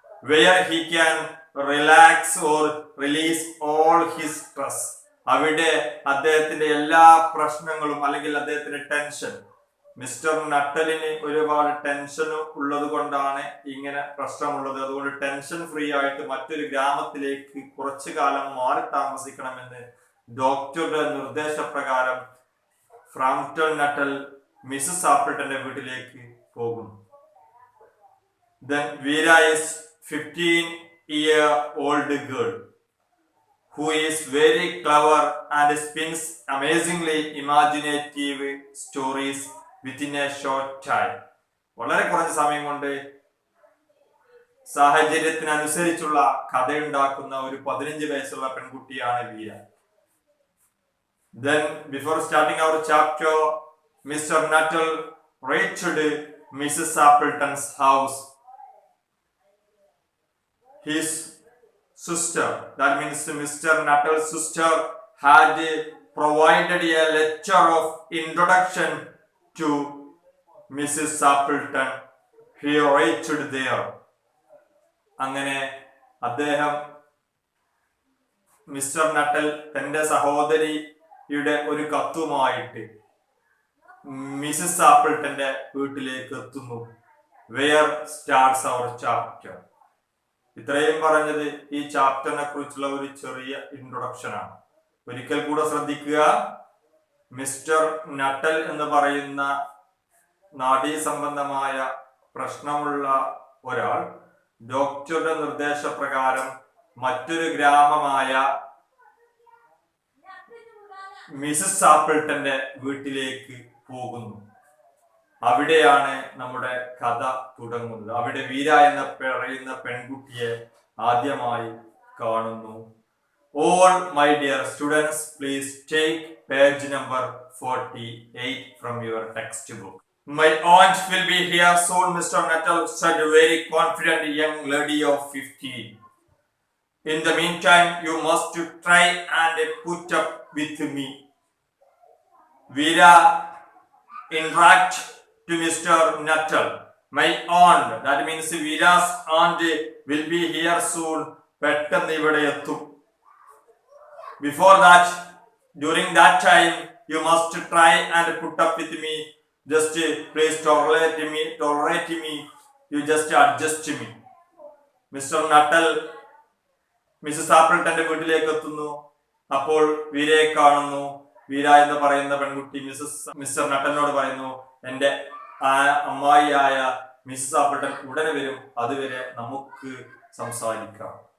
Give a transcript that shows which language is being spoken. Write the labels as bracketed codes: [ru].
[en] where he can relax or release all his stress. [ml] അവിടെ അദ്ദേഹത്തിന്റെ എല്ലാ പ്രശ്നങ്ങളും അല്ലെങ്കിൽ അദ്ദേഹത്തിന്റെ ടെൻഷൻ, മിസ്റ്റർ നട്ടലിന് ഒരുപാട് ടെൻഷൻ ഉള്ളത് കൊണ്ടാണ് ഇങ്ങനെ പ്രശ്നമുള്ളത്. അതുകൊണ്ട് ടെൻഷൻ ഫ്രീ ആയിട്ട് മറ്റൊരു ഗ്രാമത്തിലേക്ക് കുറച്ചു കാലം മാറി താമസിക്കണമെന്ന് ഡോക്ടറുടെ നിർദ്ദേശപ്രകാരം ഫ്രാംപ്ടൺ നട്ടൽ മിസസ് സാപ്പിൾട്ടന്റെ വീട്ടിലേക്ക് പോകുന്നു. [en] Then Veera is 15 8-year-old girl who is very clever and spins amazingly imaginative stories within a short time. [ml] വളരെ കുറഞ്ഞ സമയം കൊണ്ട് സാഹചര്യത്തിനനുസരിച്ചുള്ള കഥയുണ്ടാക്കുന്ന ഒരു 15 വയസ്സുള്ള പെൺകുട്ടിയാണ് വീര. [en] Then before starting our chapter, Mr. Nuttall reached Mrs. Appleton's house. His sister, that means Mr. Nuttall's sister, had provided a lecture of introduction to Mrs. Appleton. He reached there. [ml] അങ്ങനെ അദ്ദേഹം mister നട്ടൽ തന്റെ സഹോദരിയുടെ ഒരു കത്തുമായിട്ട് Mises ആപ്പിൾട്ടന്റെ വീട്ടിലേക്ക് എത്തുന്നു. [en] Where starts our chapter. [ml] ഇത്രയും പറഞ്ഞത് ഈ ചാപ്റ്ററിനെ കുറിച്ചുള്ള ഒരു ചെറിയ ഇൻട്രൊഡക്ഷൻ ആണ്. ഒരിക്കൽ കൂടെ ശ്രദ്ധിക്കുക. മിസ്റ്റർ നട്ടൽ എന്ന് പറയുന്ന നാഡീ സംബന്ധമായ പ്രശ്നമുള്ള ഒരാൾ ഡോക്ടറുടെ നിർദ്ദേശപ്രകാരം മറ്റൊരു ഗ്രാമമായ മിസസ് ആപ്പിൾട്ടന്റെ വീട്ടിലേക്ക് പോകുന്നു. അവിടെയാണ് നമ്മുടെ കഥ തുടങ്ങുന്നത്. അവിടെ വീര എന്ന് പറയുന്ന പെൺകുട്ടിയെ ആദ്യമായി കാണുന്നു. [en] All my dear students, please take page number 48 from your textbook. My aunt will be here soon, Mr. Nuttall said, a very confident young lady of 15. In the meantime, you must try and put up with me. Veera interact to Mr. Nuttall. My aunt, that means Veera's aunt, will be here soon. [ml] Pettannu ivide ettum. [en] Before that, during that time, you must try and put up with me. Just please tolerate me. You just adjust me. Mr. [ml] Nuttall Mises ആപ്പിൾട്ടന്റെ വീട്ടിലേക്ക് എത്തുന്നു. അപ്പോൾ വീരയെ കാണുന്നു. വീര എന്ന് പറയുന്ന പെൺകുട്ടി mister നട്ടലിനോട് പറയുന്നു, എന്റെ അമ്മായിയായ Mises ആപ്പിൾട്ടൻ ഉടനെ വരും, അതുവരെ നമുക്ക് സംസാരിക്കാം.